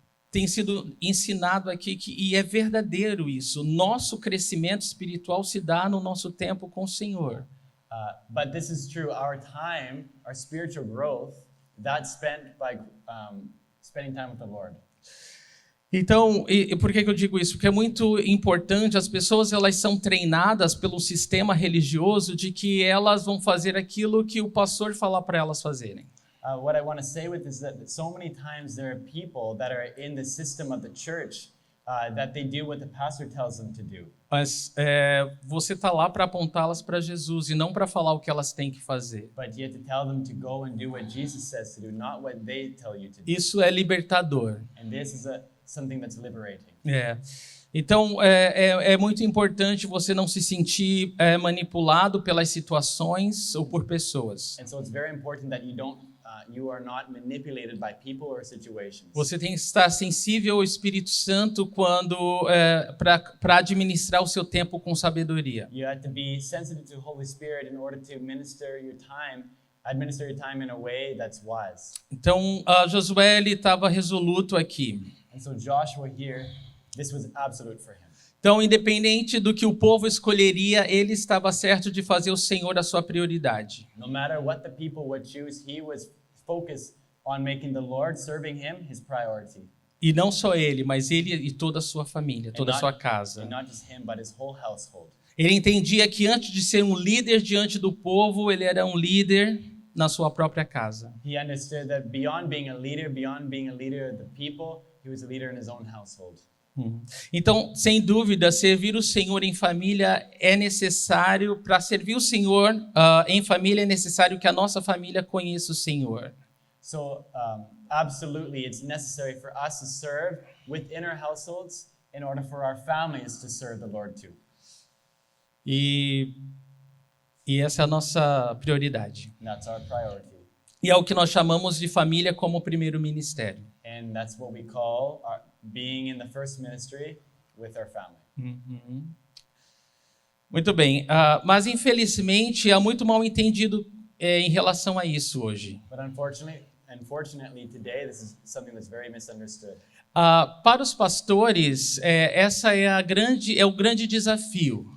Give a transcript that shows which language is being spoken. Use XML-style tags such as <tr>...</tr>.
<pt>Tem sido ensinado aqui e é verdadeiro isso. Nosso crescimento espiritual se dá no nosso tempo com o Senhor.</pt> <en>But this is true. Our time, our spiritual growth, that's spent by spending time with the Lord.</en> <pt>Então, e por que eu digo isso? Porque é muito importante, as pessoas elas são treinadas pelo sistema religioso de que elas vão fazer aquilo que o pastor falar para elas fazerem.</pt> <en>What I want to say with this is that so many times there are people that are in the system of the church that they do what the pastor tells them to do.</en> <pt>Mas você está lá para apontá-las para Jesus e não para falar o que elas têm que fazer.</pt> <en>But you have to tell them to go and do what Jesus says to do, not what they tell you to do.</en> <pt>Isso é libertador.</pt> <en>And this is something that's liberating.</en> <pt>Então, é muito importante você não se sentir manipulado pelas situações ou por pessoas.</pt> <en>And so it's very important that you are not manipulated by people or situations.</en> <pt>Você tem que estar sensível ao Espírito Santo quando para administrar o seu tempo com sabedoria.</pt> <en>You have to be sensitive to the Holy Spirit in order to administer your time in a way that's wise.</en> <pt>Então, Josué ele estava resoluto aqui.</pt> <en>And so Joshua here, this was absolute for him.</en> <pt>Então, independente do que o povo escolheria, ele estava certo de fazer o Senhor a sua prioridade.</pt> <en>No matter what the people would choose, he was focused on making the Lord, serving him, his priority.</en> <pt>E não só ele, mas ele e toda a sua família, toda a sua casa.</pt> <en>And not just him, but his whole household.</en> <pt>Ele entendia que antes de ser um líder diante do povo, ele era um líder na sua própria casa.</pt> <en>He understood that beyond being a leader of the people, he was a leader in his own household.</en> <pt>Então, sem dúvida, servir o Senhor em família é necessário. Para servir o Senhor em família é necessário que a nossa família conheça o Senhor.</pt> <en>So, absolutely, it's necessary for us to serve within our households in order for our families to serve the Lord too.</en> <pt>E essa é a nossa prioridade.</pt> <en>And that's our priority.</en> <pt>E é o que nós chamamos de família como primeiro ministério.</pt> <en>And that's what we call being in the first ministry with our family.</en> <pt>Muito bem, mas infelizmente há muito mal entendido em relação a isso hoje.</pt> <en>But unfortunately today this is something that's very misunderstood.</en> <pt>Para os pastores, essa é o grande desafio.</pt>